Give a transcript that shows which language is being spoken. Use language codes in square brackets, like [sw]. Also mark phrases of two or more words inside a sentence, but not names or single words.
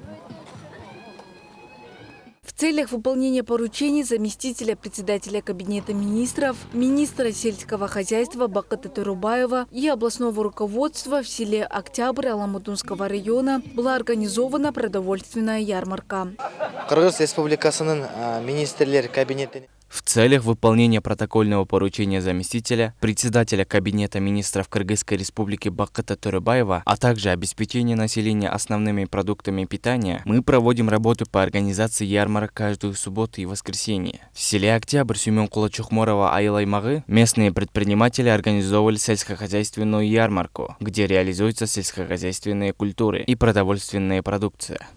[ru] В целях выполнения поручений заместителя председателя Кабинета министров, министра сельского хозяйства Бакыта Турубаева и областного руководства в селе Октябрь Аламудынского района была организована продовольственная ярмарка. [ky] Кыргыз Республикасынын министрлер кабинети. [ru] В целях выполнения протокольного поручения заместителя, председателя Кабинета министров Кыргызской республики Бакыта Турубаева, а также обеспечения населения основными продуктами питания, мы проводим работу по организации ярмарок каждую субботу и воскресенье. В селе Октябрь Сюменкула Чухморова [ky] Айыл аймагы [ru] местные предприниматели организовывали сельскохозяйственную ярмарку, где реализуются сельскохозяйственные культуры и продовольственная продукция.